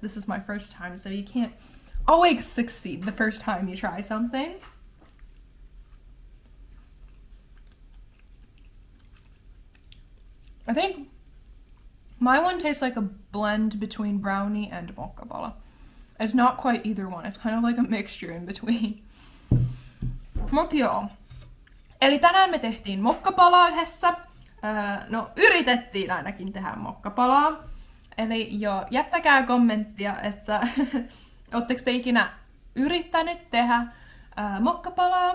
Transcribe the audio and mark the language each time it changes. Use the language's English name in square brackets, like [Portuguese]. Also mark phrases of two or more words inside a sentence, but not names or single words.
[English] This is my first time, so you can't always succeed the first time you try something. I think my one tastes like a blend between brownie and mokkapala. It's not quite either one. It's kind of like a mixture in between. [Finnish] Mut joo. Eli tänään me tehtiin mokkapalaa yhdessä. No, yritettiin ainakin tehdä mokkapalaa. Eli joo, jättäkää kommenttia, että ootteko te ikinä yrittänyt tehdä mokkapalaa?